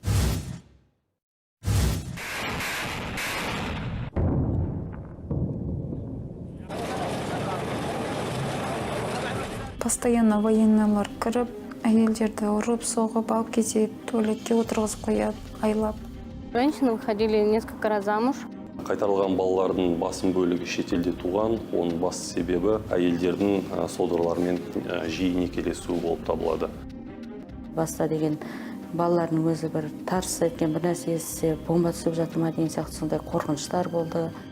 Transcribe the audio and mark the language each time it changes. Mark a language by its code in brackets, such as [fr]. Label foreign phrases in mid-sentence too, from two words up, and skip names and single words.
[kk] Постоянно военныйлар кіріп, әйелдерді ұрып, соғып, алып кетеді, туалетке отырғызып қояды, айлап. [ru] Женщины выходили несколько раз замуж. [kk] Қайтарылған балалардың басым бөлігі шетелде туған, оның басты себебі әйелдердің содырлармен жиі некелесуі болып табылады. Баста деген балалардың өзі бір тарс еткен бір нәрсе естісе, бомба түсіп жатыр ма деген сияқты сондай қорқыныштар болды.